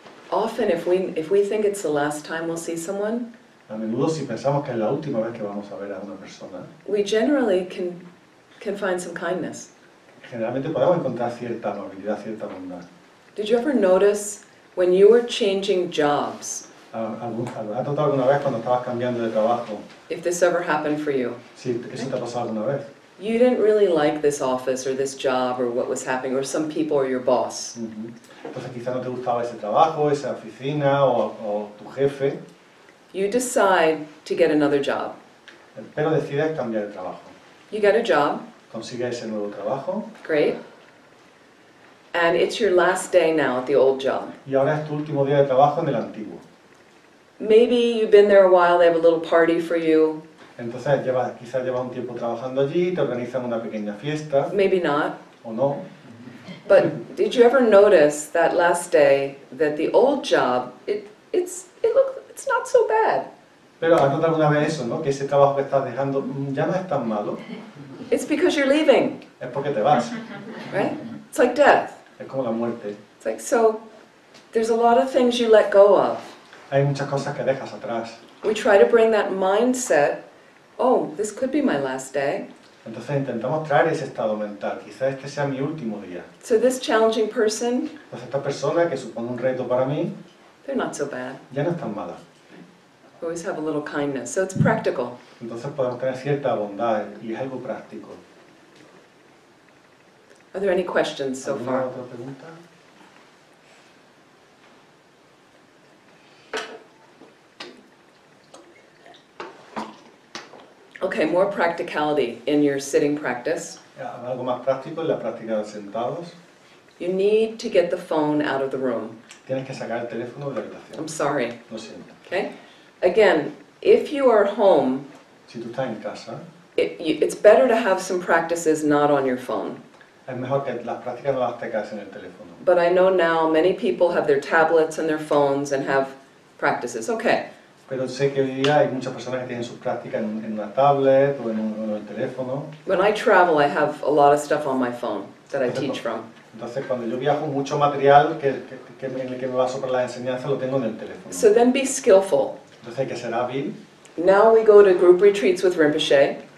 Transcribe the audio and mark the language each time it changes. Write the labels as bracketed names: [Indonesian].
[English] Often, if we think it's the last time we'll see someone, [Spanish] A menudo si pensamos que es la última vez que vamos a ver a una persona, [English] we generally can find some kindness. [Spanish] generalmente podemos encontrar cierta amabilidad, cierta bondad. [English] Did you ever notice When you were changing jobs, [Spanish] ¿Has notado alguna vez cuando estabas cambiando de trabajo? [English] if this ever happened for you, [Spanish] Sí, ¿eso te ha pasado alguna vez? [English] you didn't really like this office or this job or what was happening, or some people or your boss. [Spanish] Entonces quizá no te gustaba ese trabajo, esa oficina o tu jefe, [English] You decide to get another job. [Spanish] pero decides cambiar de trabajo. [English] You get a job, [Spanish] Consigues ese nuevo trabajo [English] great, and it's your last day now at the old job. [Spanish] y ahora es tu último día de trabajo en el antiguo. [English] Maybe you've been there a while, they have a little party for you, [Spanish] Entonces quizás llevas un tiempo trabajando allí, te organizan una pequeña fiesta, [English] maybe not. [Spanish] o no. [English] But did you ever notice that last day that the old job, it's not so bad. [Spanish] Pero has notado alguna vez eso, ¿no? Que ese trabajo que estás dejando ya no es tan malo, [English] It's because you're leaving, [Spanish] es porque te vas. [English] right? It's like death. [Spanish] Es como la muerte. [English] It's like, so there's a lot of things you let go of. [Spanish] Hay muchas cosas que dejas atrás. [English] We try to bring that mindset, oh, this could be my last day. [Spanish] Entonces intentamos traer ese estado mental. Quizás este sea mi último día. [English] So this challenging person, [Spanish] Pues esta persona que supone un reto para mí, [English] they're not so bad. [Spanish] ya no es tan mala. [English] We always have a little kindness. So it's practical. [Spanish] Entonces podemos tener cierta bondad y es algo práctico. [English] Are there any questions so [Spanish] ¿Alguna [English] far? [Spanish] otra pregunta? [English] Okay, more practicality in your sitting practice. [Spanish] Algo más práctico en la práctica de sentados. [English] You need to get the phone out of the room. [Spanish] Tienes que sacar el teléfono de la habitación. [English] I'm sorry, [Spanish] Lo siento. [English] okay? Again, if you are home, [Spanish] Si tú estás en casa, [English] it's better to have some practices not on your phone. [Spanish] es mejor que las prácticas no las tengas en el teléfono. [English] But I know now many people have their tablets and their phones and have practices. Okay, [Spanish] Pero sé que hoy día hay muchas personas que tienen sus prácticas en una tablet o en el teléfono. [English] when I travel, I have a lot of stuff on my phone that I teach from. [Spanish] Entonces, cuando yo viajo, mucho material en el que me baso para la enseñanza lo tengo en el teléfono. [English] So then be skillful. [Spanish] Entonces hay que ser hábil. [English] Now we go to group retreats with Rinpoche